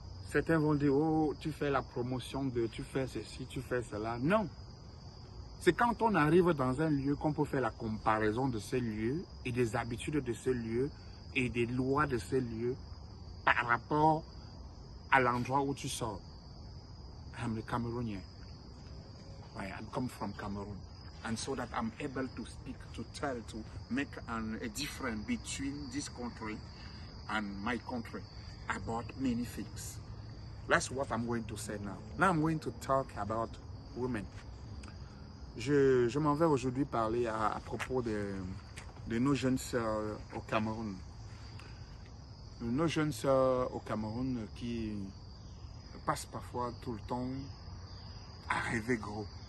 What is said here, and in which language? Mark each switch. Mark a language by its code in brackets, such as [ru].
[fr] Certains vont dire, oh, tu fais la promotion de, tu fais ceci, tu fais cela. Non. C'est quand on arrive dans un lieu qu'on peut faire la comparaison de ce lieu et des habitudes de ce lieu et des lois de ce lieu par rapport à l'endroit où tu sors. [en] I'm a Cameroonian. I come from Cameroon. And so that I'm able to speak, to tell, to make a difference between this country and my country about many things. That's what I'm going to say now. Now I'm going to talk about women. [fr] Je m'en vais aujourd'hui parler à propos de nos jeunes sœurs au Cameroun. Nos jeunes sœurs au Cameroun qui passent parfois tout le temps à rêver gros.